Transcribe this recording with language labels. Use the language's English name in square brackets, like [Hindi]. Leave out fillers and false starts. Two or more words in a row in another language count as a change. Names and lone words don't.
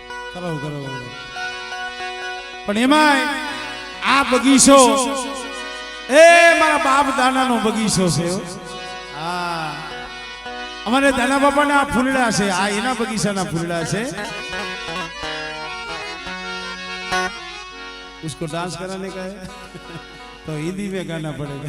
[Gujarati] કરો કરો પણ એમાંય આ બગીચો એ મારા બાપ દાદાનો બગીચો છે હો. હા અમારે દાદા બાપાના ફૂલડા છે આ એના બગીચાના ફૂલડા છે. [Hindi] उसको डांस कराने का है तो हिंदी में गाना पड़ेगा.